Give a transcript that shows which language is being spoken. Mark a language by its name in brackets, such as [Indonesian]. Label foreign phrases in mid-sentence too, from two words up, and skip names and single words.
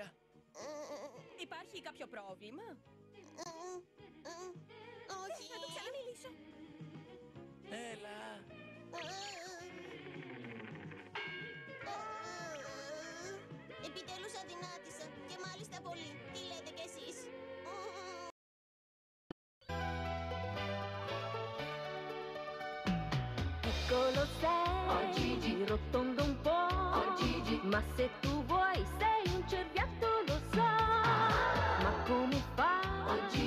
[Greek] Υπάρχει κάποιο πρόβλημα? Όχι. Να του ξαναμιλήσω. Έλα. Επιτέλους αδυνάτησα. Και μάλιστα πολύ. Τι λέτε κι εσείς? [Italian] Piccolo sei, rotondo un po', ma se tu vuoi sei un cerbiatto, lo so. Ma come fai?